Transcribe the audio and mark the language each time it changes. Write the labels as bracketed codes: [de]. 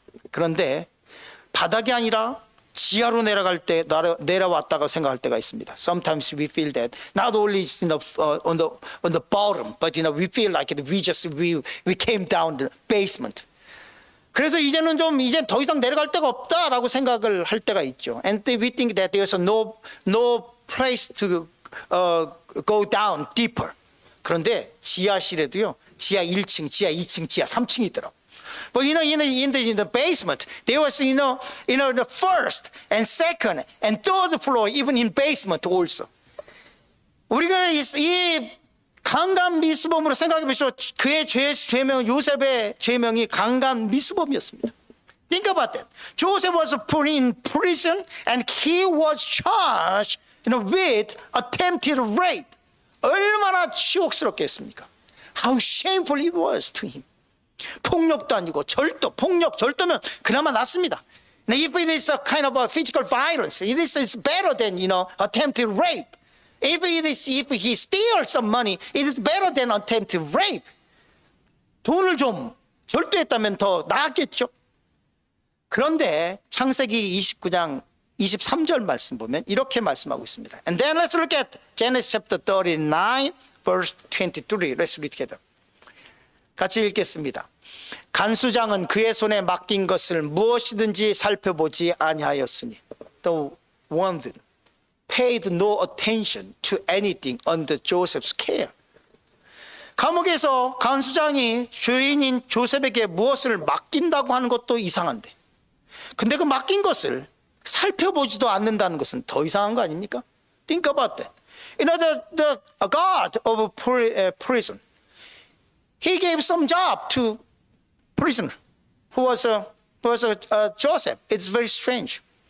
[ko] 그런데 바닥이 아니라 지하로 내려갈 때 내려왔다고 생각할 때가 있습니다. [en] Sometimes we feel that not only on the bottom, but we feel like we came down the basement. [ko] 그래서 이제 더 이상 내려갈 데가 없다라고 생각을 할 때가 있죠. [en] And we think that there's no place to go down deeper. [ko] 그런데 지하실에도요, 지하 1층, 지하 2층, 지하 3층이 있더라고. [en] But in the basement, there was the first and second and third floor, even in basement also. [ko] 우리가 이 강간 미수범으로 생각해 보시오. 그의 죄명, 요셉의 죄명이 강간 미수범이었습니다. [en] Think about that. Joseph was put in prison and he was charged with attempted rape. [ko] 얼마나 치욕스럽겠습니까? [en] How shameful it was to him. [ko] 폭력도 아니고 절도면 그나마 낫습니다. [en] Now, if it is a kind of a physical violence, it is better than attempted rape. If he steals some money, it is better than attempted rape. [ko] 돈을 좀 절도했다면 더 나았겠죠. 그런데 창세기 29장 23절 말씀 보면 이렇게 말씀하고 있습니다. [en] And then let's look at Genesis chapter 39, verse 23. Let's read together. [ko] 같이 읽겠습니다. 간수장은 그의 손에 맡긴 것을 무엇이든지 살펴보지 아니하였으니 [en] The one paid no attention to anything under Joseph's care. [ko] 감옥에서 간수장이 죄인인 조셉에게 무엇을 맡긴다고 하는 것도 이상한데, 근데 그 맡긴 것을 살펴보지도 않는다는 것은 더 이상한 거 아닙니까? [en] Think about that. The guard of prison, he gave some job to prisoner who was Joseph. It's very strange.